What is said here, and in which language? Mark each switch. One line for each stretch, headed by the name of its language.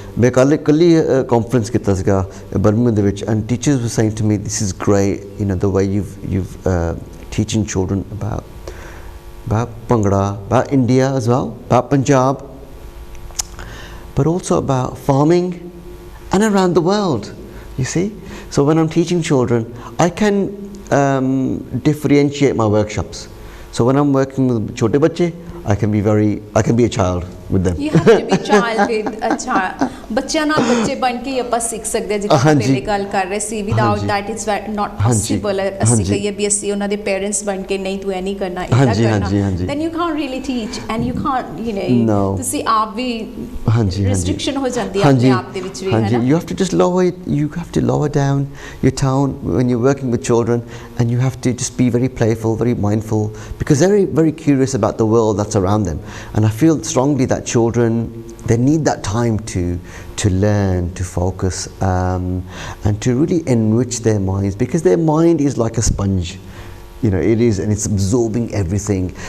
Hindi: मैं कल ही conference किया था
English: Birmingham
Punjabi: ਦੇ ਵਿੱਚ,
English: and teachers were saying to me, this is great, you know, the way you've teaching children about Bhangra, about India as well, about Punjab, but also about farming and around the world, you see. So when I'm teaching children, I can differentiate my workshops. So when I'm working with
Hindi: chote bacche,
English: I can be a child with them. You have to be child with a child.
Punjabi: ਬੱਚਿਆਂ ਨਾਲ ਬੱਚੇ ਬਣ ਕੇ ਹੀ ਆਪਾਂ ਸਿੱਖ ਸਕਦੇ ਹਾਂ, ਜਿੱਦਾਂ ਪਹਿਲੇ ਗੱਲ ਕਰ ਰਹੇ ਸੀ.
English: Without that it's not possible.
Punjabi: ਅਸੀਂ ਕਹੀਏ ਵੀ ਅਸੀਂ ਉਹਨਾਂ ਦੇ parents ਬਣ ਕੇ ਨਹੀਂ ਤੂੰ ਇਹ ਨਹੀਂ ਕਰਨਾ ਇੱਦਾਂ ਕਰਨਾ,
English: then you can't really teach and you can't, you know,
Punjabi: ਤੁਸੀਂ ਆਪ ਵੀ restriction ਹੋ ਜਾਂਦੀ ਹੈ ਆਪਣੇ ਆਪ ਦੇ ਵਿੱਚ ਵੀ, ਹੈ ਨਾ.
English: You have to just lower down your tone when you're working with children, and you have to just be very playful, very mindful, because they're very, very curious about the world that's around them. And I feel strongly that children, they need that time to learn, to focus, and to really enrich their minds, because their mind is like a sponge, you know, it is, and it's absorbing everything.